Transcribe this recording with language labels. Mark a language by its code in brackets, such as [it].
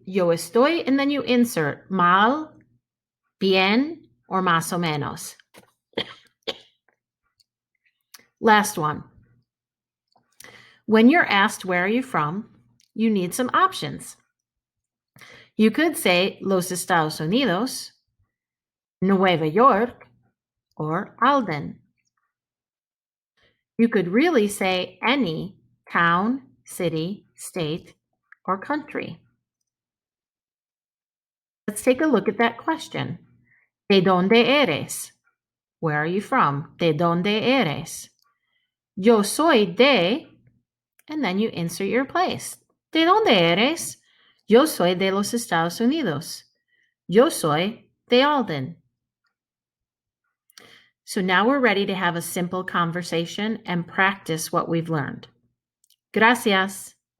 [es] Yo estoy, [en] and then you insert mal, bien, or más o menos. Last one. When you're asked where are you from, you need some options. You could say Los Estados Unidos, Nueva York, or Alden. You could really say any town, city, state, or country. Let's take a look at that question. [es] ¿De dónde eres? [en] Where are you from? [es] ¿De dónde eres? Yo soy de, [en] and then you insert your place. [es] ¿De dónde eres? Yo soy de los Estados Unidos. Yo soy de Alden. [en] So now we're ready to have a simple conversation and practice what we've learned. [es] Gracias.